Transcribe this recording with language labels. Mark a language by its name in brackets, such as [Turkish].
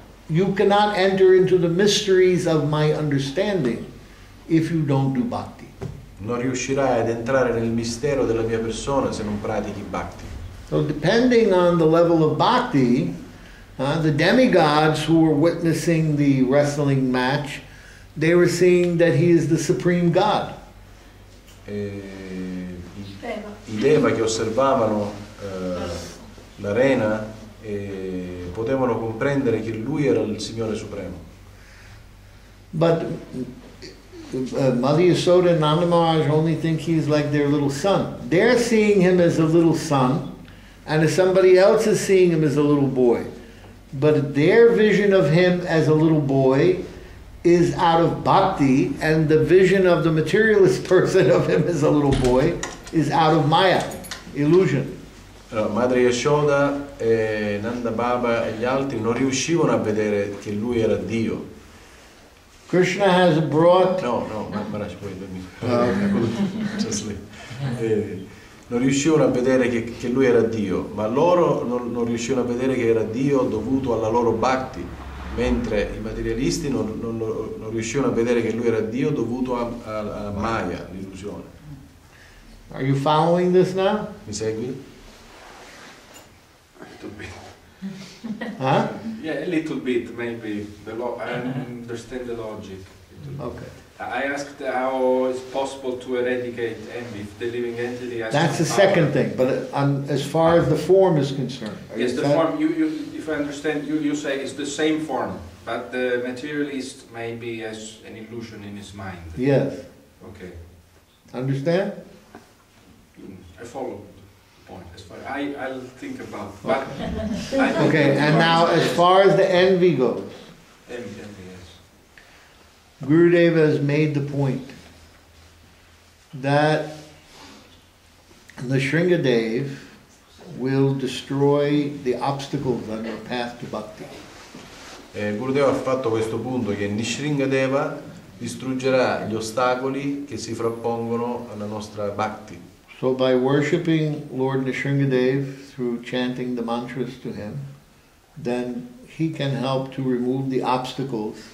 [English] You cannot enter into the mysteries of my understanding if you don't do bhakti. [Italian] Non riuscirai ad entrare nel mistero della mia persona se non pratichi bhakti. [English] So depending on the level of bhakti, the demigods who were witnessing the wrestling match, they were seeing that he is the supreme God. [Italian] I deva che osservavano l'arena potevano comprendere che lui era il Signore Supremo. [English] But Mother Yasoda and Nanda Maharaj only think he's like their little son. They're seeing him as a little son, and if somebody else is seeing him as a little boy. But their vision of him as a little boy is out of bhakti, and the vision of the materialist person of him as a little boy is out of maya, illusion. [Italian] Allora, Madre Yashoda, Nanda Baba e gli altri non riuscivano a vedere che lui era Dio. [English] Krishna has brought... [Italian] No, Maharaj, poi non riuscivano a vedere che lui era Dio, ma loro non riuscivano a vedere che era Dio dovuto alla loro bhakti, mentre i materialisti non riuscivano a vedere che lui era Dio dovuto a Maya, l'illusione. [English] Are you following this now? [Italian] Mi segui? [English] A little bit. Huh? Yeah, a little bit, maybe. I understand the logic. Okay. I asked how it's possible to eradicate envy if the living entity has That's the some second power. thing, but as far as the form is concerned. Yes, the form, if I understand, you say it's the same form, but the materialist maybe has an illusion in his mind. Yes. Okay. Understand? I follow the point. As far I'll think about it. But Okay, and now as far as the envy goes, envy, yes. Gurudeva has made the point that the Shringadev will destroy the obstacles on your path to bhakti. [Italian] Gurudeva ha fatto questo punto, che Nishringadeva distruggerà gli ostacoli che si frappongono alla nostra bhakti. [English] So by worshipping Lord Nishringadev through chanting the mantras to him, then he can help to remove the obstacles.